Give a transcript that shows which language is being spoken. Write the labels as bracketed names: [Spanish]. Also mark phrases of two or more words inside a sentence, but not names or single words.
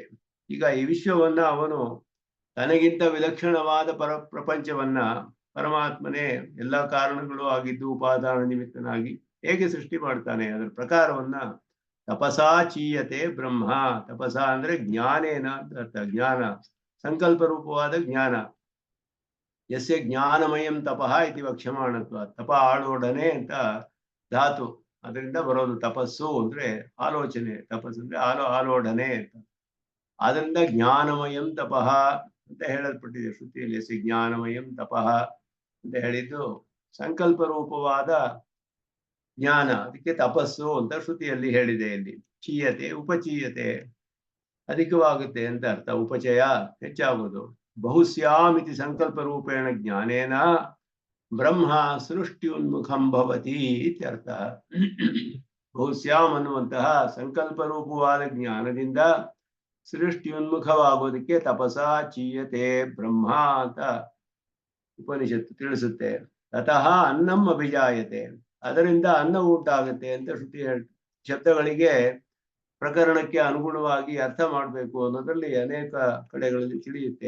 [Kannada] ಈಗ ಈ ವಿಶ್ವವನ್ನ ಅವನು ತನಗಿಂತ ವಿಲಕ್ಷಣವಾದ ಪ್ರಪಂಚವನ್ನ ಪರಮಾತ್ಮನೇ ಎಲ್ಲ ಕಾರಣಗಳು ಆಗಿದ್ದು ಉಪಾದಾನ ನಿಮಿತ್ತನಾಗಿ ಹೇಗೆ ಸೃಷ್ಟಿ ಮಾಡ್ತಾನೆ ಅದರ ಪ್ರಕಾರವನ್ನ [Sanskrit] ತಪಸಾ ಚೀಯತೆ ಬ್ರಹ್ಮ. [Kannada] ತಪಸ ಅಂದ್ರೆ ಜ್ಞಾನೇನ ಅರ್ಥ, ಜ್ಞಾನ ಸಂಕಲ್ಪ ರೂಪವಾದ ಜ್ಞಾನ. [Sanskrit] ಯಸ್ಯ ಜ್ಞಾನಮಯಂ ತಪಃ ಇತಿ ವಕ್ಷ್ಯಮಾಣತ್ವ, ತಪ ಆಳೋಡನೆ [Kannada] ಅಂತ ಧಾತು, ಅದರಿಂದ ಬರೋದು ತಪಸ್ಸು ಅಂದ್ರೆ ಆಲೋಚನೆ, ತಪಸ್ಸು ಅಂದ್ರೆ ಆಲೋಡನೆ ಅಂತ. ಅದರಿಂದ [Sanskrit] ಜ್ಞಾನಮಯಂ ತಪಃ [Kannada] ಅಂತ ಹೇಳಲ್ಪಟ್ಟಿದೆ ಶ್ರುತಿಯಲ್ಲಿ. [Sanskrit] ಯಸ್ಯ ಜ್ಞಾನಮಯಂ ತಪಃ [Kannada] ಅಂತ ಹೇಳಿದ್ದು ಸಂಕಲ್ಪ ರೂಪವಾದ ಜ್ಞಾನ, ಅದಕ್ಕೆ ತಪಸ್ಸು ಅಂತ ಶ್ರುತಿಯಲ್ಲಿ ಹೇಳಿದೆ. ಇಲ್ಲಿ [Sanskrit] ಚೀಯತೆ ಉಪಚೀಯತೆ [Kannada] ಅಧಿಕವಾಗುತ್ತೆ ಅಂತ ಅರ್ಥ, ಉಪಚಯ ಹೆಚ್ಚಾಗುವುದು. [Sanskrit] ಬಹುಸ್ಯಾಮಿತಿ ಸಂಕಲ್ಪ ರೂಪೇಣ ಜ್ಞಾನೇನ ಬ್ರಹ್ಮ ಸೃಷ್ಟ್ಯುನ್ಮುಖಂ ಭವತಿ ಇತ್ಯರ್ಥ. [Kannada] ಬಹುಸ್ಯಾಮ್ ಅನ್ನುವಂತಹ ಸಂಕಲ್ಪ ರೂಪವಾದ ಜ್ಞಾನದಿಂದ ಸೃಷ್ಟ್ಯುನ್ಮುಖವಾಗೋದಕ್ಕೆ [Sanskrit] ತಪಸಾ ಚೀಯತೆ ಬ್ರಹ್ಮ [Kannada] ಅಂತ ಉಪನಿಷತ್ತು ತಿಳಿಸುತ್ತೆ. [Sanskrit] ತತಃ ಅನ್ನಂ ಅಭಿಜಾಯತೆ, [Kannada] ಅದರಿಂದ ಅನ್ನ ಉಂಟಾಗುತ್ತೆ ಅಂತ ಶ್ರುತಿ ಶಬ್ದಗಳಿಗೆ ಪ್ರಕರಣಕ್ಕೆ ಅನುಗುಣವಾಗಿ ಅರ್ಥ ಮಾಡಬೇಕು ಅನ್ನೋದ್ರಲ್ಲಿ ಅನೇಕ ಕಡೆಗಳಲ್ಲಿ ತಿಳಿಯುತ್ತೆ.